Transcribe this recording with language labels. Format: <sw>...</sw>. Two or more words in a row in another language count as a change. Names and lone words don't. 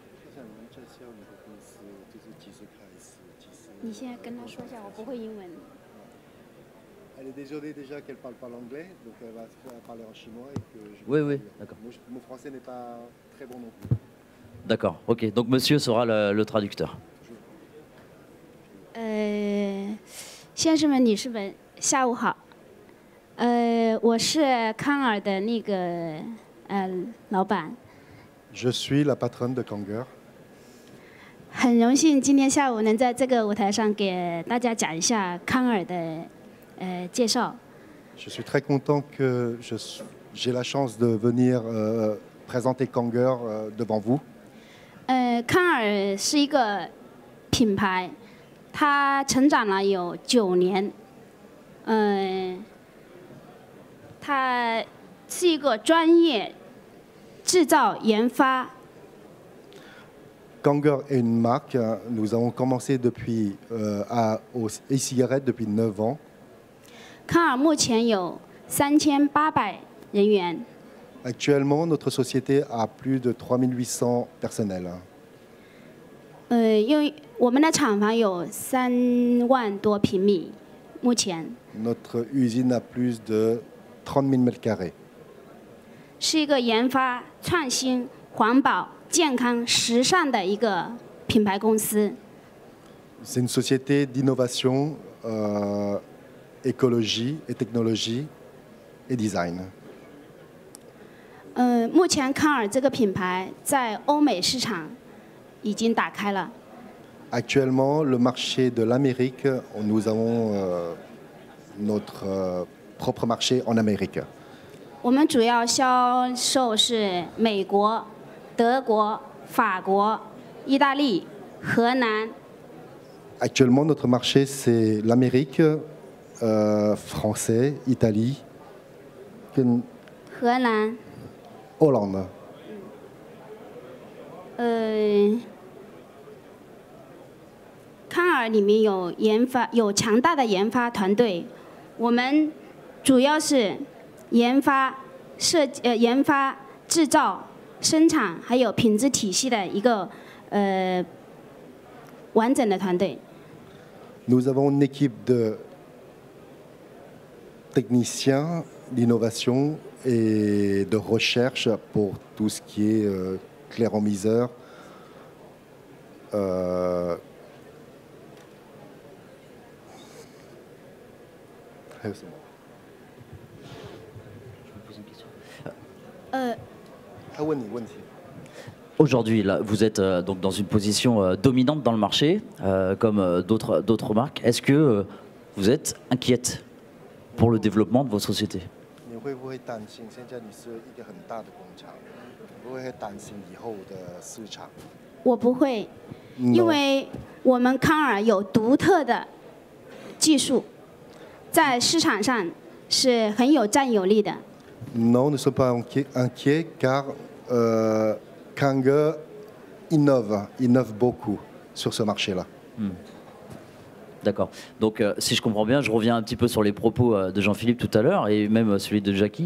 <fr>Elle est désolée déjà qu'elle ne parle pas l'anglais, donc elle va parler en chinois. Et que oui, d'accord. Mon français n'est pas très bon non plus. D'accord, ok. Donc monsieur sera le traducteur.</fr> <zh>先生们、女士们，下午好。我是康尔的那个老板。</zh> <fr>Je suis la patronne de Kanger.</fr> <zh>很荣幸今天下午能在这个舞台上给大家讲一下康尔的介绍。</zh> <fr>Je suis très content que j'ai la chance de venir présenter Kanger devant vous.</fr> <zh>康尔是一个品牌，它成长了有9年。它是一个专业。制造研发。</zh> <fr>Kanger est une marque. Nous avons commencé depuis aux e-cigarettes depuis 9 ans.</fr> <zh>康尔目前有3800人员。</zh> <fr>Actuellement, notre société a plus de 3800 personnels.</fr> <zh>因为我们的厂房有3万多平米，目前。</zh> <fr>Notre usine a plus de 30 000 mètres carrés.</fr> <zh>是一个研发、创新、环保、健康、时尚的一个品牌公司。</zh> <fr>C'est une société d'innovation, écologie et technologie et design.</fr> <zh>目前康尔这个品牌在欧美市场已经打开了。</zh> <fr>Actuellement, le marché de l'Amérique, nous avons notre propre marché en Amérique.</fr> <zh>我们主要销售是美国、德国、法国、意大利、荷兰。</zh> <fr>Actuellement, notre marché, c'est l'Amérique, français, Italie,</fr> <zh>荷兰。</zh> <fr>Hollande.</fr> <zh>康尔里面有强大的研发团队，我们主要是研发、制造、生产还有品质体系的一个完整的团队。</zh> <fr>Nous avons une équipe de techniciens d'innovation et de recherche pour tout ce qui est clairomiseur. Aujourd'hui, là, vous êtes donc dans une position dominante dans le marché, comme d'autres marques. Est-ce que vous êtes inquiète pour le développement de votre société?</fr> <zh>你会不会担心？现在你是一个很大的工厂，会不会担心以后的市场？我不会，因为我们康尔有独特的技术。在市场上是很有占有力的。</zh> <fr>Non, ne sommes pas inquiets car Kang innove beaucoup sur ce marché-là. D'accord. Donc, si je comprends bien, je reviens un petit peu sur les propos de Jean-Philippe tout à l'heure et même celui de Jackie.</fr>